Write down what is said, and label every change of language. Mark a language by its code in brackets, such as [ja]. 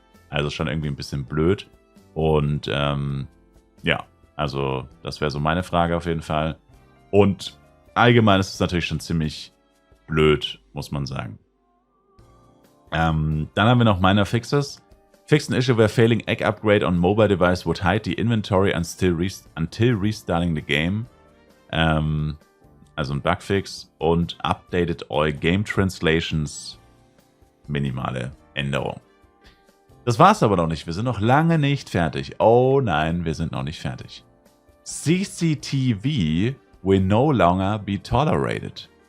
[de] Also schon irgendwie ein bisschen blöd und ja. Also, das wäre so meine Frage auf jeden Fall. Und allgemein ist es natürlich schon ziemlich blöd, muss man sagen. Dann haben wir noch Minor Fixes. [en] Fix an issue where failing egg upgrade on mobile device would hide the inventory until restarting the game. [de] Also ein Bugfix. Und [en] updated all game translations. [de] Minimale Änderung. Das war's aber noch nicht. Wir sind noch lange nicht fertig. Oh nein, wir sind noch nicht fertig. [en] CCTV will no longer be tolerated.